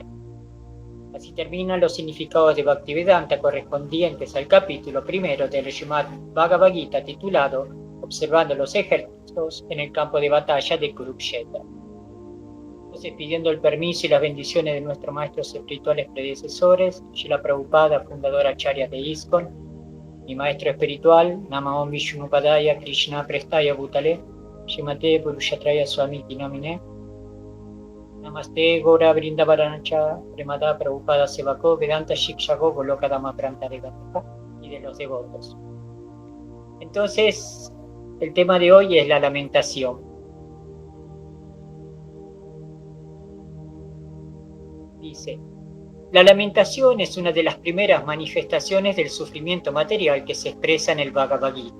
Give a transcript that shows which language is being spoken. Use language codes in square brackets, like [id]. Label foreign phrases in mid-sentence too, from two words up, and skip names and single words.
[es] Así terminan los significados de Bhaktivedanta correspondientes al capítulo primero del Srimad Bhagavad Gita titulado Observando los ejércitos en el campo de batalla de Kurukshetra. Entonces, pidiendo el permiso y las bendiciones de nuestros maestros espirituales predecesores, Srila Prabhupada, fundador Acharya de ISKCON, mi maestro espiritual, [sa] Namaon Vishnupadaya Krishna Prestaya Bhutale, Shrimate Purushatraya Swamiti Namine, Namaste Gora Vrindavaranacha, Premada Prabhupada Sevako, Vedanta Shikshago, Golokadama Prantaregataka, [es] y de los devotos. Entonces, el tema de hoy es la lamentación. Dice, la lamentación es una de las primeras manifestaciones del sufrimiento material que se expresa en el Bhagavad Gita.